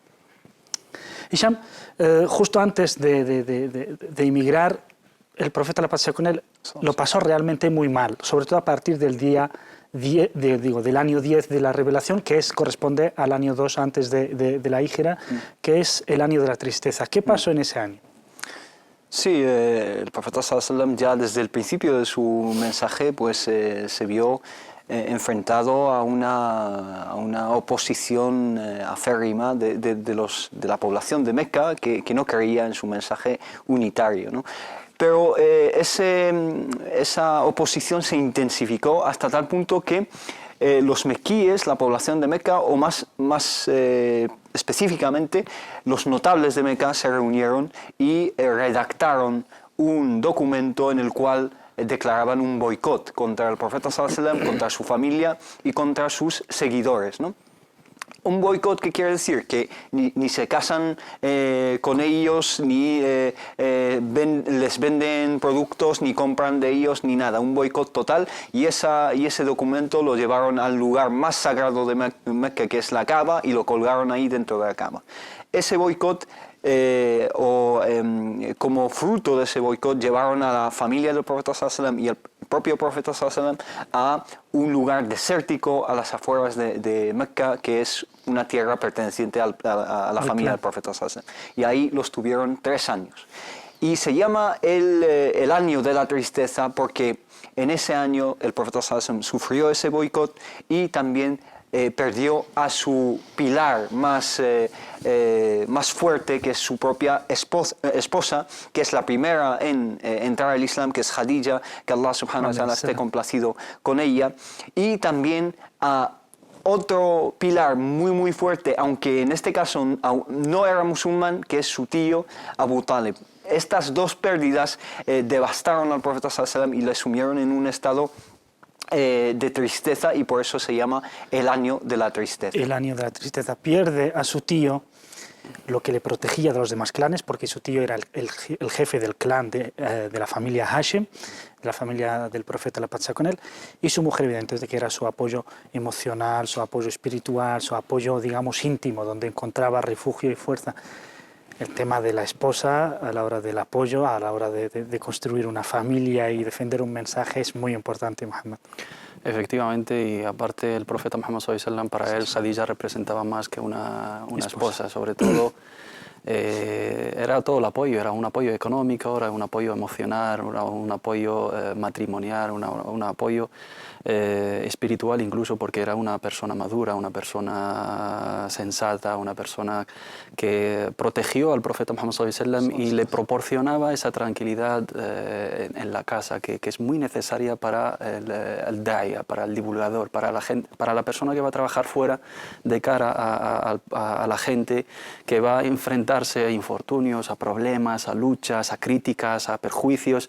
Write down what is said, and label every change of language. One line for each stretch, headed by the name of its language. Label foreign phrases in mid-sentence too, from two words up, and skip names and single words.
Spanish: Hisham, justo antes de emigrar, el profeta, la paz sea con él, lo pasó realmente muy mal, sobre todo a partir del del año 10 de la revelación, que corresponde al año 2 antes de la hijra, que es el año de la tristeza. ¿Qué pasó en ese año? Sí, el profeta
Arabic: صلى الله عليه وسلم
Spanish: ya desde el principio de su mensaje pues se vio enfrentado a una oposición aférrima de la población de Meca que no creía en su mensaje unitario, ¿no? Pero esa oposición se intensificó hasta tal punto que los mequíes, la población de Meca, o más específicamente los notables de Meca, se reunieron y redactaron un documento en el cual declaraban un boicot contra el profeta
Arabic: صلى الله عليه وسلم,
Spanish: contra su familia y contra sus seguidores, ¿no? Un boicot, ¿qué quiere decir? Que ni se casan con ellos, ni les venden productos, ni compran de ellos, ni nada. Un boicot total, y ese documento lo llevaron al lugar más sagrado de Meca, que es la Kaaba, y lo colgaron ahí dentro de la Kaaba. Ese boicot, como fruto de ese boicot, llevaron a la familia del profeta
Arabic: صلى الله عليه وسلم
Spanish: y el propio profeta
Arabic: صلى الله عليه وسلم
Spanish: a un lugar desértico a las afueras de Meca, que es una tierra perteneciente a la familia del profeta
Arabic: صلى الله عليه وسلم.
Spanish: Y ahí los tuvieron 3 años. Y se llama el año de la tristeza porque en ese año el profeta
Arabic: صلى الله عليه وسلم
Spanish: sufrió ese boicot y también perdió a su pilar más fuerte, que es su propia esposa, que es la primera en entrar al Islam, que es Khadija, que Allah
Arabic: سبحانه وتعالى
Spanish: esté complacido con ella, y también a otro pilar muy fuerte, aunque en este caso no era musulmán, que es su tío Abu Talib. Estas 2 pérdidas devastaron al profeta
Arabic: صلى الله عليه وسلم
Spanish: y le sumieron en un estado de tristeza, y por eso se llama el año de la tristeza. El año de la tristeza. Pierde a su tío, lo que le protegía de los demás clanes, porque su tío era el jefe del clan de la familia Hashem, de la familia del profeta, la paz sea con él, y su mujer, evidentemente, que era su apoyo emocional, su apoyo espiritual, su apoyo, digamos, íntimo, donde encontraba refugio y fuerza. El tema de la esposa a la hora del apoyo, a la hora de construir una familia y defender un mensaje es muy importante, Muhammad. Efectivamente, y aparte el profeta Muhammad
Arabic: صلى الله عليه وسلم,
Spanish: para él Khadija representaba más que una esposa, sobre todo. Era todo el apoyo, era un apoyo económico, era un apoyo emocional, era un apoyo matrimonial, un apoyo espiritual incluso, porque era una persona madura, una persona sensata, una persona que protegió al profeta Muhammad
Arabic: صلى الله عليه وسلم
Spanish: y le proporcionaba esa tranquilidad en la casa que es muy necesaria para el da'ia, para el divulgador, para la gente, para la persona que va a trabajar fuera de cara a la gente que va a enfrentarse a infortunios, a problemas, a luchas, a críticas, a perjuicios.